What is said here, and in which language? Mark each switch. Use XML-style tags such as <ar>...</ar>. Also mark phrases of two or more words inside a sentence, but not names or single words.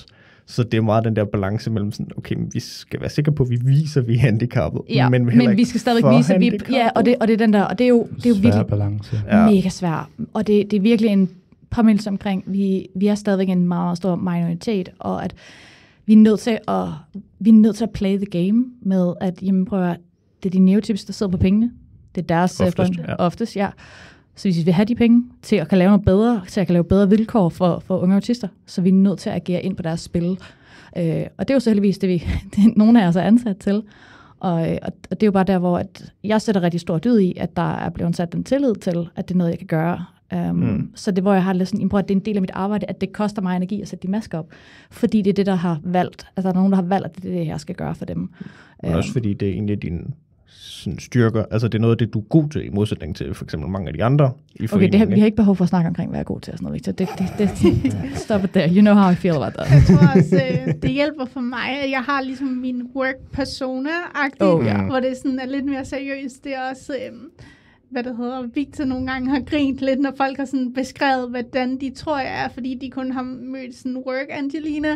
<da>Så det er meget den der balance mellem sådan, okay, vi skal være sikre på, at vi viser, at vi er handicappet. Ja, men vi skal stadig vise, at vi og det er den der, og det er jo virkelig balance. Mega svær. Og det er virkelig en påmindelse omkring, vi er stadigvæk en meget, meget stor minoritet, og at vi er nødt til at</da> <en>play the game</en> <da>med, at jamen, prøv at, det er de neotypiske, der sidder på pengene. Det er deres oftest, ja. Så hvis vi vil have de penge til at kan lave noget bedre, til at kan lave bedre vilkår for unge autister, så vi er nødt til at agere ind på deres spil. Og det er jo så heldigvis det nogle af os er ansat til. Og det er jo bare der, hvor at jeg sætter rigtig stor dyd i, at der er blevet sat den tillid til, at det er noget, jeg kan gøre. Så det, hvor jeg har lidt sådan, at det er en del af mit arbejde, at det koster mig energi at sætte de masker op. Fordi det er det, der har valgt. Altså, der er nogen, der har valgt, at det er det, jeg skal gøre for dem. Men også fordi det er egentlig dine sådan styrker. Altså, det er noget af det, du er god til, i modsætning til for eksempel mange af de andre i foreningen. Okay, vi har ikke behov for at snakke omkring, hvad jeg er god til og sådan noget, Victor.</da> <en>Stop it there. You know how I feel about that.</en> <da>Jeg tror også, det hjælper for mig, at jeg har ligesom min</da> <en>work persona-</en> <da>agtigt, hvor det sådan er lidt mere seriøst. Det er også, Victor nogle gange har grint lidt, når folk har sådan beskrevet, hvordan de tror, jeg er, fordi de kun har mødt sådan work Angelina.</da>